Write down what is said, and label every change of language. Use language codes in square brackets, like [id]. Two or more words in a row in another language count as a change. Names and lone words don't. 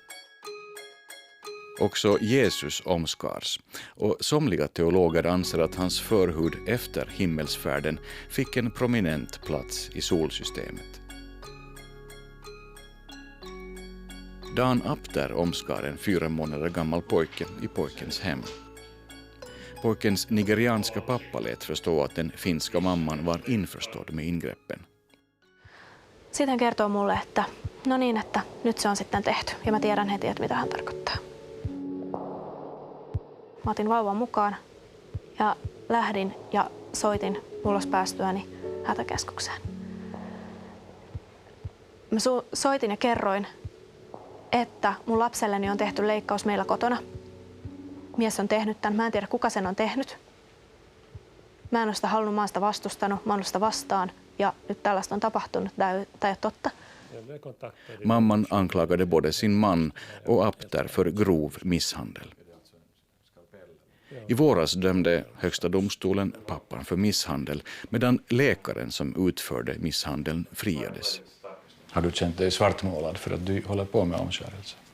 [sv] Också Jesus omskars och somliga teologer anser att hans förhud efter himmelsfärden fick en prominent plats i solsystemet. Dan Apter omskar en 4 månader gammal pojke i pojkens hem. Pojkens nigerianska pappa lät förstå att den finska mamman var införstådd med ingreppen. [fi] Sitten hän kertoo mulle, että no niin, että nyt se on sitten tehty ja mä tiedän heti, että mitä hän tarkoittaa. Mä otin vauvan mukaan ja lähdin ja soitin ulos päästyäni hätäkeskukseen. Mä soitin ja kerroin, että mun lapselleni on tehty leikkaus meillä kotona. Mies on tehnyt tämän. Mä en tiedä, kuka sen on tehnyt. Mä en ole sitä halunnut, mä oon sitä vastustanut, mä oon sitä vastaan. Ja nyt tällaista on tapahtunut, tämä ei ole totta. [sv] Mamman anklagade både sin man och Apter för grov misshandel. I våras dömde Högsta domstolen pappan för misshandel, medan läkaren som utförde misshandeln friades. Har du känt dig svartmålad för att du håller på med omskärelse?